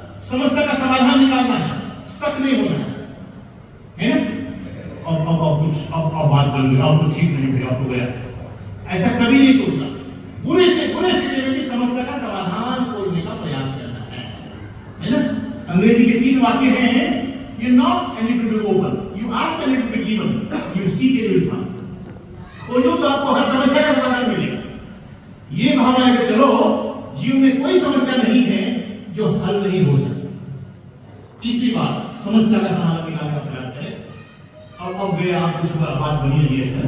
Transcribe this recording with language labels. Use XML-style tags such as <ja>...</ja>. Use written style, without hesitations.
<hi>समस्या का समाधान निकालना है, स्टक नहीं होना है ना। अब बात बन गई, अब तो ठीक नहीं हुआ, अब हो गया, ऐसा कभी नहीं सोचना। बुरे स्थिति में भी समस्या का समाधान खोजने का प्रयास करना है ना। अंग्रेजी के 3 वाक्य हैं,</hi> <en>you knock and it will be open, you ask and it will be given, you seek and you will find।</en> <hi>खोजो तो आपको हर समस्या का समाधान मिलेगा। ये भावना है कि चलो, जीवन में कोई समस्या नहीं है जो हल नहीं हो सकती। तीसरी बात, समस्या का समाधान निकालने का प्रयास करें। अब गए आप, कुछ बात बनी रही है।</hi>